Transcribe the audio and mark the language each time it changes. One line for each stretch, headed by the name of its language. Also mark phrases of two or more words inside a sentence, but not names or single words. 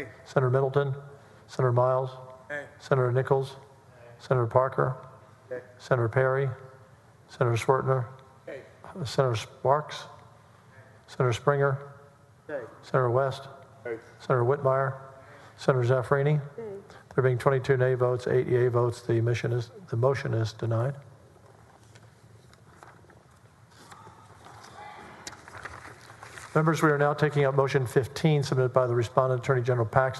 English: Senator Middleton. Senator Miles. Nay. Senator Nichols. Senator Parker. Nay. Senator Perry. Senator Swertner. Yay. Senator Sparks. Senator Springer. Nay. Senator West. Nay. Senator Whitmire. Senator Zaffarini. There being 22 nay votes, 8 yea votes, the motion is denied. Members, we are now taking up motion 15 submitted by the respondent, Attorney General Paxton.